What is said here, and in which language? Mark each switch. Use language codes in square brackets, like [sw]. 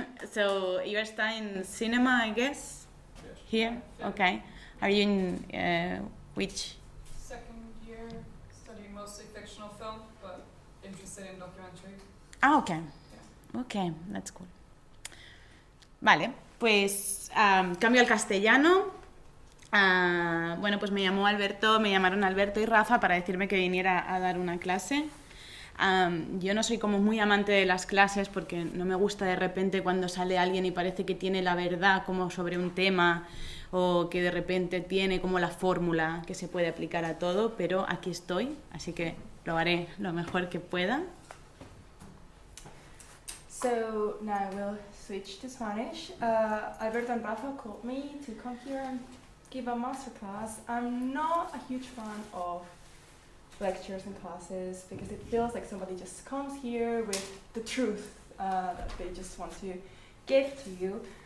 [en] So you are studying cinema, I guess? Yes. Here? Okay. Are you in which? Second year, studying mostly fictional film, but interested in documentary. Ah, okay. Yeah. Okay, that's cool. [es] Vale, pues cambio al castellano. Bueno, pues me llamaron Alberto y Rafa para decirme que viniera a dar una clase. Yo no soy como muy amante de las clases porque no me gusta de repente cuando sale alguien y parece que tiene la verdad como sobre un tema o que de repente tiene como la fórmula que se puede aplicar a todo, pero aquí estoy, así que lo haré lo mejor que pueda. [en] So now we'll switch to Spanish. Alberto and Rafa called me to come here and give a masterclass. I'm not a huge fan of lectures and classes because it feels like somebody just comes here with the truth that they just want to give to you.